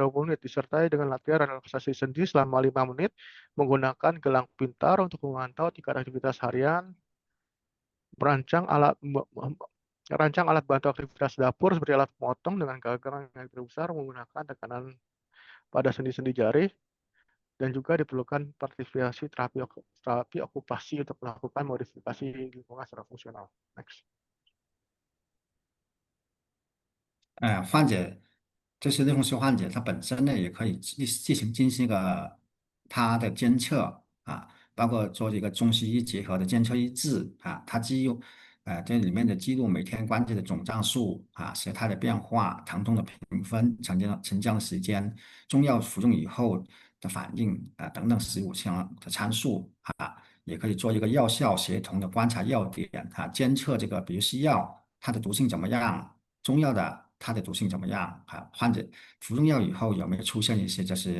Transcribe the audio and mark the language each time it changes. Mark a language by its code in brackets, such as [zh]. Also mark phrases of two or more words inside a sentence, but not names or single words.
[id] 20 menit, disertai dengan latihan relaksasi sendi selama 5 menit, menggunakan gelang pintar untuk memantau tingkat aktivitas harian, merancang alat bantu aktivitas dapur seperti alat memotong dengan gagang yang lebih besar, menggunakan tekanan pada sendi-sendi jari, dan juga diperlukan partisipasi terapi okupasi untuk melakukan modifikasi lingkungan secara fungsional. Next. [zh] 患者这些类风湿患者，他本身呢也可以进行一个他的监测包括做一个中西医结合的监测医治他记录这里面的记录每天关节的总张数形态的变化、疼痛的评分、沉降的时间、中药服用以后的反应等等15项的参数也可以做一个药效协同的观察要点监测这个比如西药它的毒性怎么样，中药的它的毒性怎么样患者服用药以后有没有出现一些